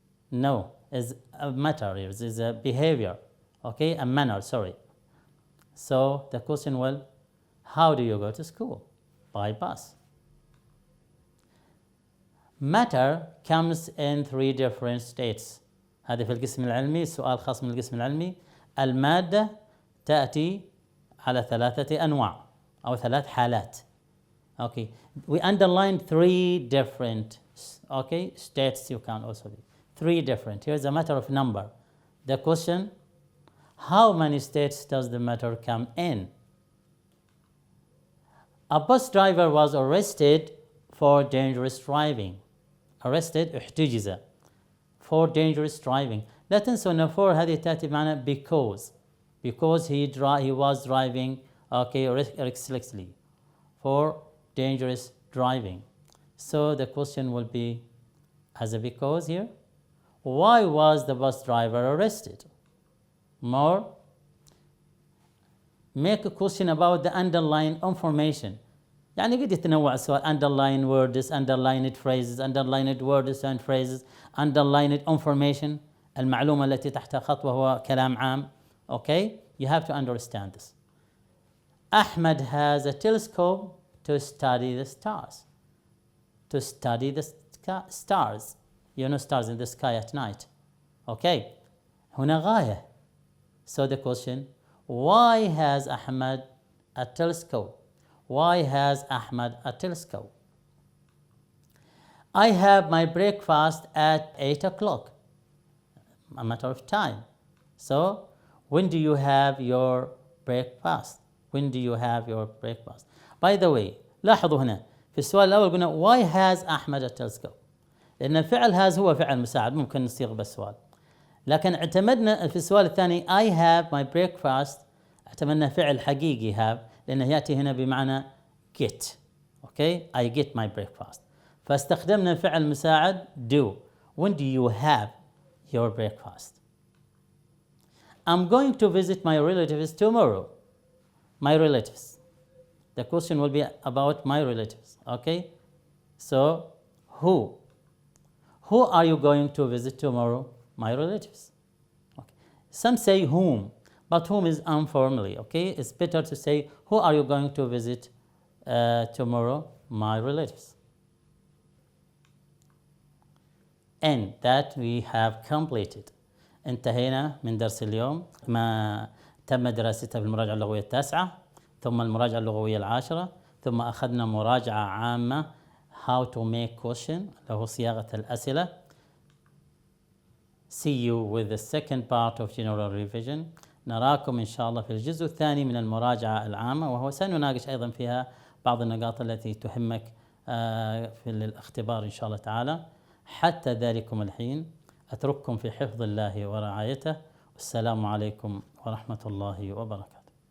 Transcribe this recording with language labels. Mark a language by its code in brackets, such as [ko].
[en] No, it's a matter here. It's a behavior. Okay, a manner, sorry. So the question will, how do you go to school? By bus. Matter comes in three different states. [ar] هذا في القسم العلمي، سؤال خاص من القسم العلمي. المادة تأتي على ثلاثة أنواع أو ثلاث حالات. [en] Okay, we underlined three different states. You can also be three different. Here's a matter of number. The question, how many states does the matter come in? A bus driver was arrested for dangerous driving. Arrested, [ar] احتجز [en] for dangerous driving. [ar] لا تنسوا أن [en] for [ar] هذه تأتي معنا [en] because he was driving recklessly for dangerous driving. So the question will be as a because here. Why was the bus driver arrested? More. Make a question about the underlying information. [ar] يعني قد يتنوع السؤال [en] underlined words, underlined phrases, underlined words and phrases, underlined information. [ar] المعلومة التي تحتها خط وهو كلام عام. [en] Okay? You have to understand this. Ahmed has a telescope to study the stars. To study the stars. You know stars in the sky at night. [ar] Okay. هنا غاية. [en] So the question, why has Ahmed a telescope? Why has Ahmed a telescope? I have my breakfast at 8 o'clock. A matter of time. So, when do you have your breakfast? When do you have your breakfast? By the way, [ar] لاحظوا هنا في السؤال الأول قلنا [en] why has [ar] أحمد [en] a telescope؟ [ar] لأن الفعل [en] has [ar] هو فعل مساعد ممكن نصيغ بالسؤال. لكن اعتمدنا في السؤال الثاني [en] I have my breakfast [ar] اعتمدنا فعل حقيقي [en] have [ar] لأنه يأتي هنا بمعنى [en] get. Okay? I get my breakfast. [ar] فاستخدمنا فعل مساعد do. [en] When do you have your breakfast? I'm going to visit my relatives tomorrow. My relatives. The question will be about my relatives. Okay? So, who? Who are you going to visit tomorrow? My relatives. Okay. Some say whom, but whom is informally. Okay? It's better to say who are you going to visit tomorrow? My relatives. And that we have completed. [ar] انتهينا من درس اليوم ما تم دراسته بالمراجعة اللغوية 9 ثم المراجعة اللغوية 10 ثم أخذنا مراجعة عامة [en] how to make question [ar] اللي هو صياغة الأسئلة. [en] See you with the second part of general revision. [ar] نراكم إن شاء الله في الجزء الثاني من المراجعة العامة وهو سنناقش أيضا فيها بعض النقاط التي تهمك في الاختبار إن شاء الله تعالى. حتى ذلكم الحين أترككم في حفظ الله ورعايته والسلام عليكم ورحمة الله وبركاته.